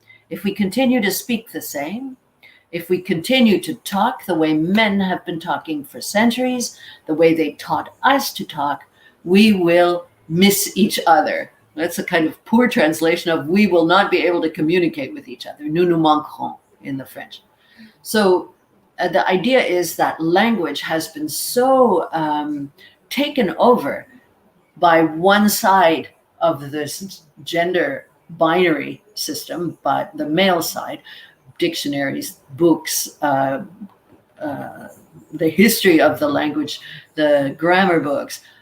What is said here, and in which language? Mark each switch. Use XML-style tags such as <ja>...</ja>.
<en>If we continue to speak the same, if we continue to talk the way men have been talking for centuries, the way they taught us to talk, we will miss each other. That's a kind of poor translation of we will not be able to communicate with each other.</en> <fr>Nous nous manquerons</fr> <en>in the French. So the idea is that language has been so taken over by one side of this gender binary system, but the male side, dictionaries, books, the history of the language, the grammar books,</en>